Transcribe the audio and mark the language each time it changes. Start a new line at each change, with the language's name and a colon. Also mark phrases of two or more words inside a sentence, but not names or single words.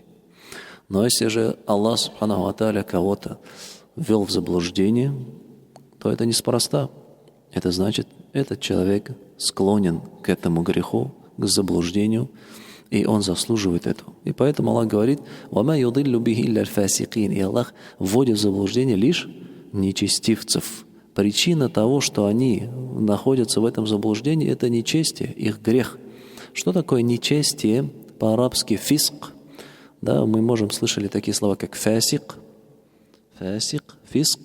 Russian: Но если же Аллах
Arabic: سبحانه و تعالى
Russian: кого-то ввел в заблуждение, то это неспроста. Это значит, этот человек склонен к этому греху, к заблуждению, и он заслуживает этого. И поэтому Аллах говорит:
Arabic: «وما يضل به إلا الفاسقين».
Russian: И Аллах вводит в заблуждение лишь нечестивцев. Причина того, что они находятся в этом заблуждении, это нечестие, их грех. Что такое нечестие? По-арабски фиск. Да, мы слышали такие слова, как фасик, фиск.